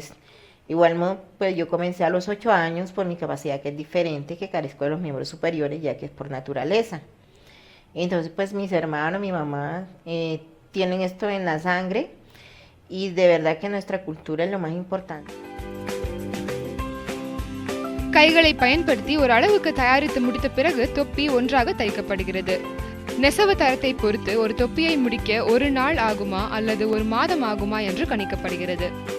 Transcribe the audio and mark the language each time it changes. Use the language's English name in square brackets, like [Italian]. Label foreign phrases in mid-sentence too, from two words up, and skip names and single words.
[Spanish] Igual pues yo comencé a los 8 años por mi capacidad que es diferente, que carezco de los miembros superiores ya que es por naturaleza. Entonces pues mis hermanos, mi mamá tienen esto en la sangre y de verdad que nuestra cultura es lo más importante. [Tamil] கைகளை பயன்படுத்தி ஒரு அளவுக்கு தயாரித்து முடித்த பிறகு தொப்பி ஒன்றாக தைக்கப்படுகிறது. நெசவு தரத்தை பொறுத்து ஒரு தொப்பியை முடிக்க ஒரு நாள் ஆகுமா அல்லது ஒரு மாதம் ஆகுமா என்று கணிக்கப்படுகிறது.